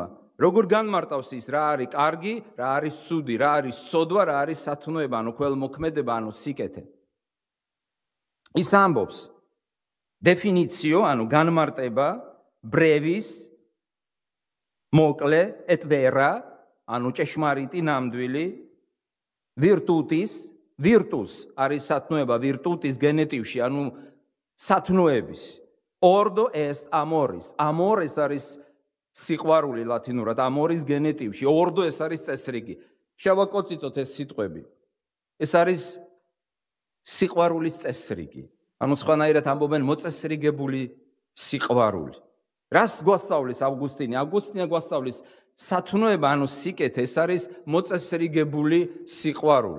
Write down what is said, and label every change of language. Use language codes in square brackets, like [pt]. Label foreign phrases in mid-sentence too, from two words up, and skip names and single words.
[ka] როგორ განმარტავს ის რა არის კარგი, რა არის ცუდი, რა არის ცოდვა, რა არის სათნოება, ანუ ქველმოქმედება, ანუ სიკეთე. ის ამბობს definitio, ანუ განმარტება, brevis, მოკლე, [la] et vera, [ka] ანუ ჭეშმარიტი, ნამდვილი, [la] virtutis, virtus [ka] არის სათნოება, virtutis გენეტივში, ანუ სათნოების. [la] Ordo est amoris. Amores [ka] არის სიყვარული ლათინურად, [la] amoris გენეტივში. [ka] Ordo ეს არის წესრიგი. შევაკოციცოთ ეს სიტყვები. ეს არის სიყვარულის წესრიგი. ანუ სხვანაირად ამბობენ მოწესრიგებული სიყვარული. რას გვასწავლის ავგუსტინე? ავგუსტინე გვასწავლის სათნოება, ანუ სიკეთე, ეს არის მოწესრიგებული სიყვარული.